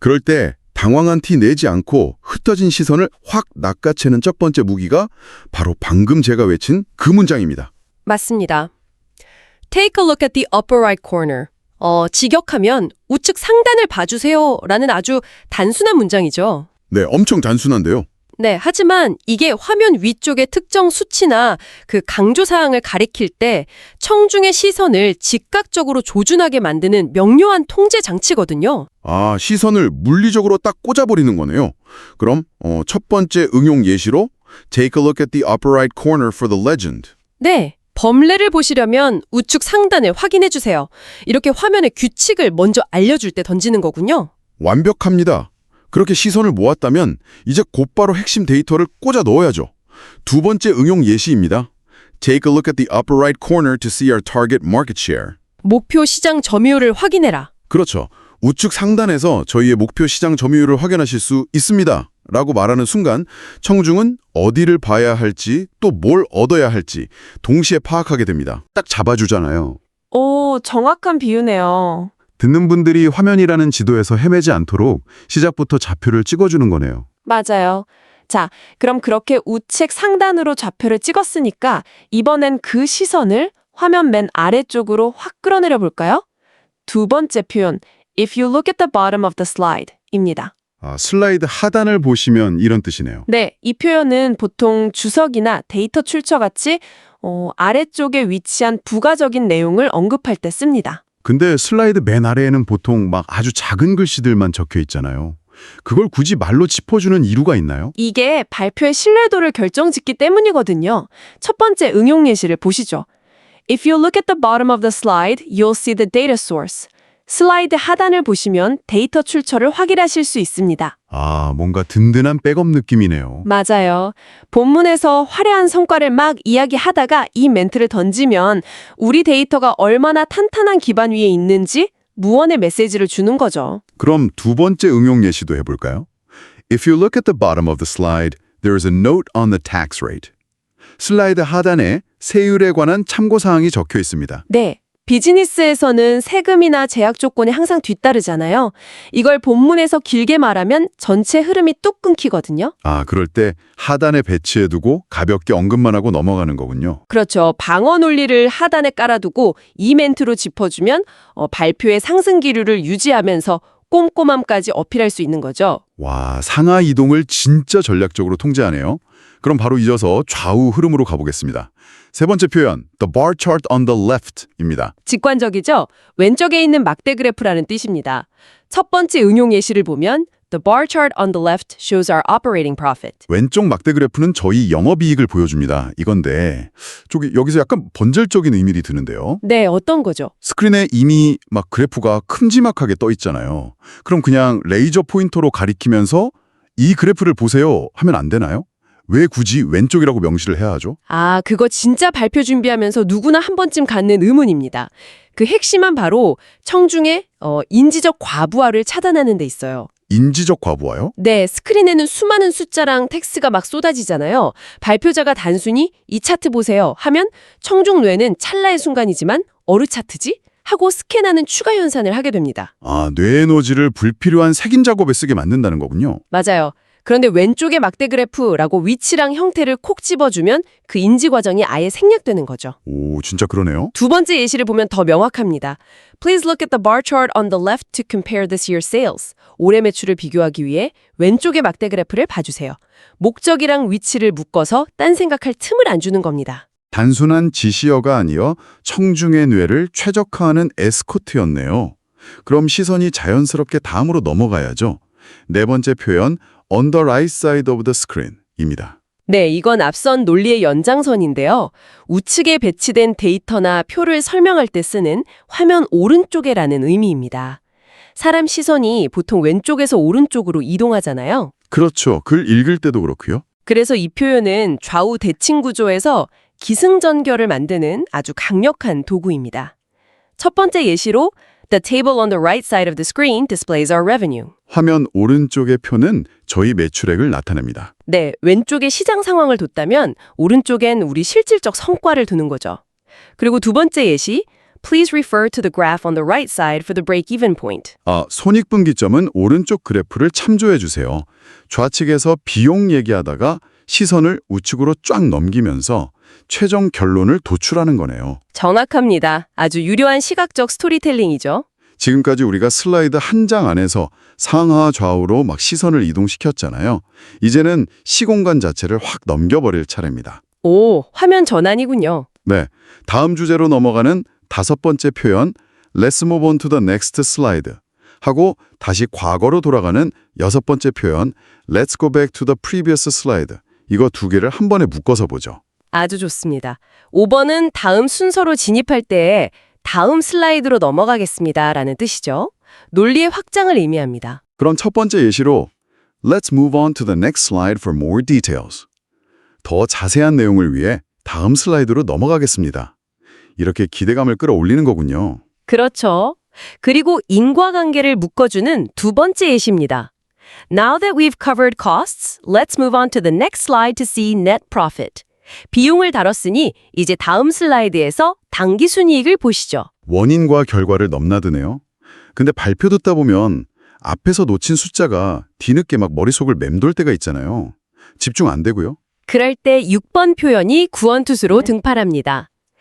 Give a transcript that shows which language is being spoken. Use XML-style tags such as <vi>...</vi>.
<ko>그럴 때 당황한 티 내지 않고 흩어진 시선을 확 낚아채는 첫 번째 무기가 바로 방금 제가 외친 그 문장입니다. 맞습니다.</ko> <en>Take a look at the upper right corner.</en> <ko>직역하면 우측 상단을 봐주세요 라는 아주 단순한 문장이죠. 네, 엄청 단순한데요. 네, 하지만 이게 화면 위쪽의 특정 수치나 그 강조사항을 가리킬 때 청중의 시선을 즉각적으로 조준하게 만드는 명료한 통제 장치거든요. 아, 시선을 물리적으로 딱 꽂아버리는 거네요. 그럼 첫 번째 응용 예시로</ko> <en>Take a look at the upper right corner for the legend.</en> <ko>네, 범례를 보시려면 우측 상단을 확인해 주세요. 이렇게 화면의 규칙을 먼저 알려줄 때 던지는 거군요. 완벽합니다. 그렇게 시선을 모았다면 이제 곧바로 핵심 데이터를 꽂아 넣어야죠. 두 번째 응용 예시입니다.</ko> <en>Take a look at the upper right corner to see our target market share.</en> <ko>목표 시장 점유율을 확인해라. 그렇죠. 우측 상단에서 저희의 목표 시장 점유율을 확인하실 수 있습니다. 라고 말하는 순간 청중은 어디를 봐야 할지 또 뭘 얻어야 할지 동시에 파악하게 됩니다. 딱 잡아주잖아요. 오, 정확한 비유네요. 듣는 분들이 화면이라는 지도에서 헤매지 않도록 시작부터 좌표를 찍어주는 거네요. 맞아요. 자, 그럼 그렇게 우측 상단으로 좌표를 찍었으니까 이번엔 그 시선을 화면 맨 아래쪽으로 확 끌어내려 볼까요? 두 번째 표현,</ko> <en>if you look at the bottom of the slide</en> <ko>입니다. 슬라이드 하단을 보시면 이런 뜻이네요. 네, 이 표현은 보통 주석이나 데이터 출처 같이 아래쪽에 위치한 부가적인 내용을 언급할 때 씁니다. 근데 슬라이드 맨 아래에는 보통 막 아주 작은 글씨들만 적혀 있잖아요. 그걸 굳이 말로 짚어주는 이유가 있나요? 이게 발표의 신뢰도를 결정짓기 때문이거든요. 첫 번째 응용 예시를 보시죠.</ko> <en>If you look at the bottom of the slide, you'll see the data source.</en> <ko>슬라이드 하단을 보시면 데이터 출처를 확인하실 수 있습니다. 아, 뭔가 든든한 백업 느낌이네요. 맞아요. 본문에서 화려한 성과를 막 이야기하다가 이 멘트를 던지면 우리 데이터가 얼마나 탄탄한 기반 위에 있는지 무언의 메시지를 주는 거죠. 그럼 두 번째 응용 예시도 해볼까요?</ko> <en>If you look at the bottom of the slide, there is a note on the tax rate.</en> <ko>슬라이드 하단에 세율에 관한 참고사항이 적혀 있습니다. 네. 비즈니스에서는 세금이나 제약 조건이 항상 뒤따르잖아요. 이걸 본문에서 길게 말하면 전체 흐름이 뚝 끊기거든요. 아, 그럴 때 하단에 배치해두고 가볍게 언급만 하고 넘어가는 거군요. 그렇죠. 방어 논리를 하단에 깔아두고 이 멘트로 짚어주면 발표의 상승 기류를 유지하면서 꼼꼼함까지 어필할 수 있는 거죠. 와, 상하 이동을 진짜 전략적으로 통제하네요. 그럼 바로 이어서 좌우 흐름으로 가보겠습니다. 세 번째 표현,</ko> <en>the bar chart on the left</en> <ko>입니다. 직관적이죠? 왼쪽에 있는 막대 그래프라는 뜻입니다. 첫 번째 응용 예시를 보면</ko> <en>the bar chart on the left shows our operating profit.</en> <ko>왼쪽 막대 그래프는 저희 영업이익을 보여줍니다. 이건데 여기서 약간 번절적인 의미를 드는데요. 네, 어떤 거죠? 스크린에 이미 막 그래프가 큼지막하게 떠 있잖아요. 그럼 그냥 레이저 포인터로 가리키면서 이 그래프를 보세요 하면 안 되나요? 왜 굳이 왼쪽이라고 명시를 해야 하죠? 아, 그거 진짜 발표 준비하면서 누구나 한 번쯤 갖는 의문입니다. 그 핵심은 바로 청중의 인지적 과부하를 차단하는 데 있어요. 인지적 과부하요? 네, 스크린에는 수많은 숫자랑 텍스트가 막 쏟아지잖아요. 발표자가 단순히 이 차트 보세요 하면 청중 뇌는 찰나의 순간이지만 어느 차트지? 하고 스캔하는 추가 연산을 하게 됩니다. 아, 뇌 에너지를 불필요한 색인 작업에 쓰게 만든다는 거군요. 맞아요. 그런데 왼쪽에 막대 그래프라고 위치랑 형태를 콕 집어주면 그 인지 과정이 아예 생략되는 거죠. 오, 진짜 그러네요. 두 번째 예시를 보면 더 명확합니다.</ko> <en>Please look at the bar chart on the left to compare this year's sales.</en> <ko>올해 매출을 비교하기 위해 왼쪽의 막대 그래프를 봐주세요. 목적이랑 위치를 묶어서 딴 생각할 틈을 안 주는 겁니다. 단순한 지시어가 아니어 청중의 뇌를 최적화하는 에스코트였네요. 그럼 시선이 자연스럽게 다음으로 넘어가야죠. 네 번째 표현,</ko> <en>on the right side of the screen</en> <ko>입니다. 네, 이건 앞선 논리의 연장선인데요. 우측에 배치된 데이터나 표를 설명할 때 쓰는 화면 오른쪽에라는 의미입니다. 사람 시선이 보통 왼쪽에서 오른쪽으로 이동하잖아요. 그렇죠. 글 읽을 때도 그렇고요. 그래서 이 표현은 좌우 대칭 구조에서 기승전결을 만드는 아주 강력한 도구입니다. 첫 번째 예시로</ko> <en>The table on the right side of the screen displays our revenue.</en> <ko>화면 오른쪽의 표는 저희 매출액을 나타냅니다. 네, 왼쪽에 시장 상황을 뒀다면 오른쪽엔 우리 실질적 성과를 두는 거죠. 그리고 두 번째 예시,</ko> <en>Please refer to the graph on the right side for the break-even point.</en> <ko>손익분기점은 오른쪽 그래프를 참조해 주세요. 좌측에서 비용 얘기하다가 시선을 우측으로 쫙 넘기면서 최종 결론을 도출하는 거네요. 정확합니다. 아주 유려한 시각적 스토리텔링이죠. 지금까지 우리가 슬라이드 한 장 안에서 상하 좌우로 막 시선을 이동시켰잖아요. 이제는 시공간 자체를 확 넘겨버릴 차례입니다. 오, 화면 전환이군요. 네, 다음 주제로 넘어가는 5번째 표현</ko> <en>Let's move on to the next slide</en> <ko>하고 다시 과거로 돌아가는 6번째 표현</ko> <en>Let's go back to the previous slide</en> <ko>이거 두 개를 한 번에 묶어서 보죠. 아주 좋습니다. 5번은 다음 순서로 진입할 때에 다음 슬라이드로 넘어가겠습니다 라는 뜻이죠. 논리의 확장을 의미합니다. 그럼 첫 번째 예시로</ko> <en>Let's move on to the next slide for more details.</en> <ko>더 자세한 내용을 위해 다음 슬라이드로 넘어가겠습니다. 이렇게 기대감을 끌어올리는 거군요. 그렇죠. 그리고 인과관계를 묶어주는 두 번째 예시입니다.</ko> <en>Now that we've covered costs, let's move on to the next slide to see net profit.</en> <ko>비용을 다뤘으니 이제 다음 슬라이드에서 당기순이익을 보시죠. 원인과 결과를 넘나드네요. 근데 발표 듣다 보면 앞에서 놓친 숫자가 뒤늦게 막 머릿속을 맴돌 때가 있잖아요. 집중 안 되고요. 그럴 때 6번 표현이 구원투수로 등판합니다.</ko>